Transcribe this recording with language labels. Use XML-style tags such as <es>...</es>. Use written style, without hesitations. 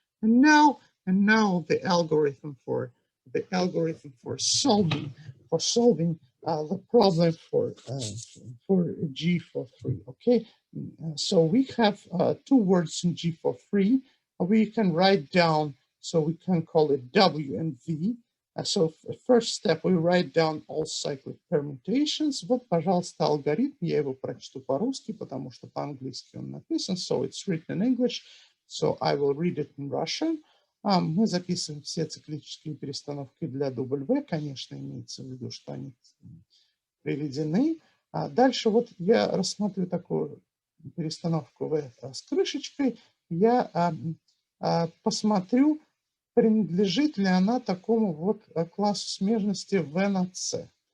<en>And now the algorithm for solving the problem for G43. Okay, so we have two words in G43. We can write down, so we can call it W and V. So first step, we write down all cyclic permutations.</en> <ru>Вот, пожалуйста, алгоритм. Я его прочту по-русски, потому что по-английски он написан.</ru> <en>So it's written in English. So I will read it in Russian.</en> <ru>Мы записываем все циклические перестановки для W. Конечно, имеется в виду, что они приведены. Дальше вот я рассматриваю такую перестановку V с крышечкой. Я посмотрю, принадлежит ли она такому вот классу смежности V на C.</ru>